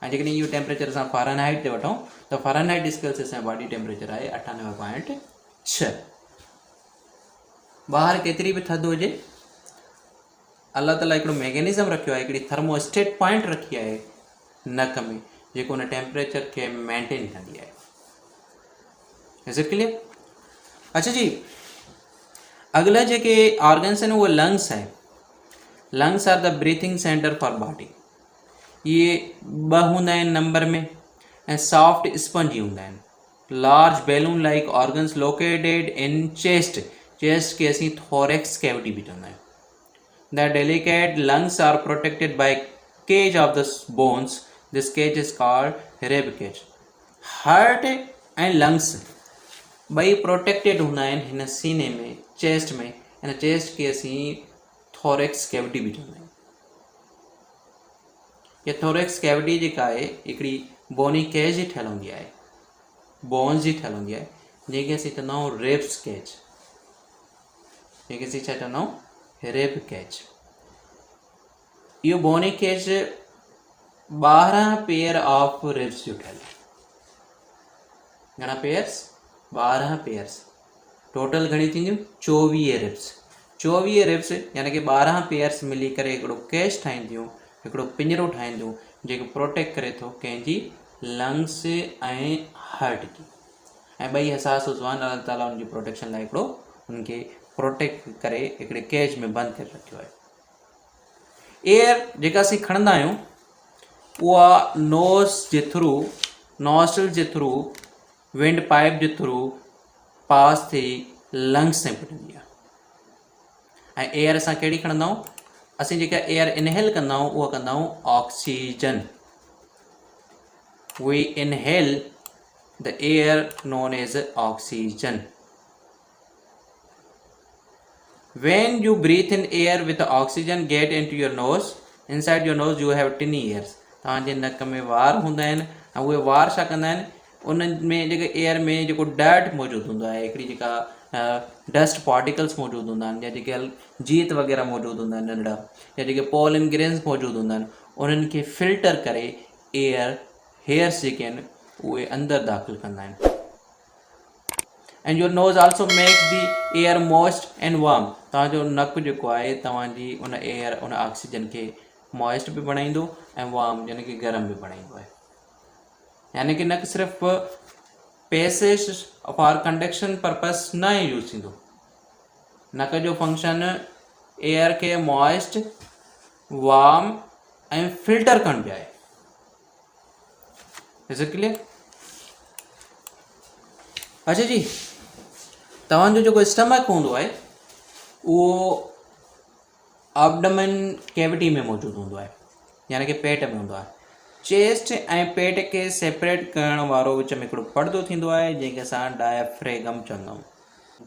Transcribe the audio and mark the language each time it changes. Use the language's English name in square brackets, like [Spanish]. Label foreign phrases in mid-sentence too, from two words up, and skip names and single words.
[Sindhi] ऐं जेकॾहिं इहो टेम्परेचर असां फ़ारेनहाइट ते वठूं त [English] Fahrenheit scale [Sindhi] ते असांजो [English] body temperature [Sindhi] आहे 98.6। ॿाहिरि केतिरी बि थधि हुजे, अल्लाह ताला हिकिड़ो मैकेनिज़म रखियो आहे, हिकिड़ी [English] thermostat point [Sindhi] रखी आहे नक में, जेको हुन टेम्परेचर खे मेंटेन कंदी आहे। [English] is it clear? [Urdu] अच्छा जी, [Sindhi] अगला जेके ऑर्गन्स आहिनि उहे लंग्स आहे। [English] lungs are the breathing center for body. [Sindhi] ये 2 हूंदा आहिनि नंबर में ऐं सॉफ्ट स्पंजी हूंदा आहिनि। [English] large balloon like organs located in chest, [Sindhi] चेस्ट खे असीं [English] thorax cavity [Sindhi] बि चवंदा आहियूं। [English] The delicate lungs are protected by cage of the bones. This cage is called rib cage. Heart and lungs [Sindhi] ॿई प्रोटेक्टेड हूंदा आहिनि हिन सीने में, चेस्ट में, हिन चेस्ट खे असीं [English] thorax cavity [Sindhi] बि चवंदा आहियूं। ये [English] thorax cavity [Sindhi] जेका आहे हिकिड़ी [English] bony cage [Sindhi] जी ठहियलु हूंदी आहे, बोन्स जी ठहियलु हूंदी आहे, जंहिंखे असीं चवंदा आहियूं [English] ribs cage, [Sindhi] जंहिंखे असीं छा चवंदा आहियूं? [English] rib cage. [Sindhi] इहो [English] bony cage 12 pair of ribs [Sindhi] जो ठहियलु आहे। घणा पेयर्स? 12 पेयर्स। टोटल घणी थींदियूं? 24 रिब्स। 24 रिब्स यानी कि 12 पेयर्स मिली करे हिकिड़ो केज ठाहींदियूं, हिकिड़ो पिंजरो ठाहींदियूं, जेको प्रोटेक्ट करे थो कंहिंजी लंग्स ऐं हार्ट खे। ऐं ॿई हसास उज़वान, अल्लाह ताला उनजी प्रोटेक्शन लाइ हिकिड़ो उनखे प्रोटेक्ट करे हिकिड़े केज में बंदि करे रखियो आहे। एयर जेका असीं खणंदा आहियूं उहा नोज़ जे थ्रू, नॉस्ट्रल जे थ्रू, [English] wind pipe [Sindhi] जे थ्रू पास थी लंग्स ताईं पुॼंदी आहे। ऐं एयर असां कहिड़ी खणंदा आहियूं? असीं जेका [English] air inhale [Sindhi] कंदा आहियूं उहा कंदा आहियूं ऑक्सीजन। [English] we inhale the air known as oxygen. When you breathe in air with oxygen get into your nose, inside your nose you have tin ears. [Sindhi] तव्हांजे नक में वार हूंदा आहिनि ऐं उहे वार छा कंदा आहिनि? उन्हनि में जेके एयर में जेको डर्ट मौजूदु हूंदो आहे, हिकिड़ी जेका [English] dust particles [Sindhi] मौजूदु हूंदा आहिनि, या जेके जीत वग़ैरह मौजूदु हूंदा आहिनि नंढड़ा, या जेके [English] pollen grains [Sindhi] मौजूदु हूंदा आहिनि, उन्हनि खे फिल्टर करे [English] air hairs [Sindhi] जेके आहिनि उहे अंदरि दाख़िल कंदा आहिनि। [English] and your nose also makes the air moist and warm. [Sindhi] तव्हांजो नक जेको आहे तव्हांजी उन एयर, उन ऑक्सीजन खे मॉइस्ट बि बणाईंदो ऐं वार्म यानी कि गर्म बि बणाईंदो आहे। यानी कि न सिर्फ़ु [English] passage for conduction purpose [Sindhi] न यूज़ थींदो, नक जो फंक्शन एयर खे मॉइस्ट, वार्म ऐं फिल्टर करण बि आहे। [English] is it clear? [Urdu] अच्छा जी, [Sindhi] तव्हांजो जेको स्टमक हूंदो आहे उहो एब्डोमेन कैविटी में मौजूदु हूंदो आहे, यानी कि पेट में हूंदो आहे। चेस्ट ऐं पेट खे सेपरेट करण वारो विच में हिकिड़ो पर्दो थींदो आहे, जंहिंखे असां डायफ्रेगम चवंदा आहियूं।